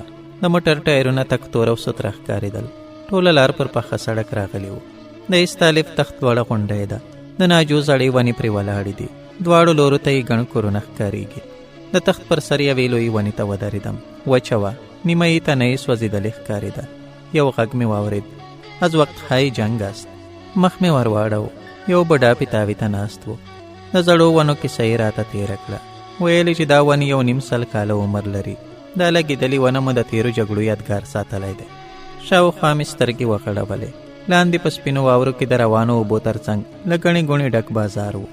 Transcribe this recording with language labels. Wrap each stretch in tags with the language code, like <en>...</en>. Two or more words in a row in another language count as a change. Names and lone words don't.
<ps>د موټر ټایرونه تک تور او سوتره ښکارېدل. ټوله لار پر پخه سړک راغلی و. د استالف تخت لوړه غونډۍ ده. د ناجو زړې ونې پرې ولاړې دي. دواړو لورو ته یې ګڼ کورونه ښکارېږي. د تخت پر سر یوې لویې ونې ته ودرېدم. وچه وه، نیمه یې تنه یې سوځېدلې ښکارېده. یو غږ مې واورېد.</ps> <fa>از وقت های جنگ است.</fa> <ps>مخ مې ور واړو. یو بډا پیتاوي ته ناست و. د زړو ونو کیسه یې راته تېره کړه. ویلې چې دا ونې 1.5 کاله عمر لري. دا لګېدلې ونه مو د تېرو جګړو یادګار ساتلی دی. شاوخوا مې سترګې وغړولې. لاندې په سپینو واورو کې د روانو اوبو تر څنګ له ګڼې ګوڼې ډک بازار و.</ps>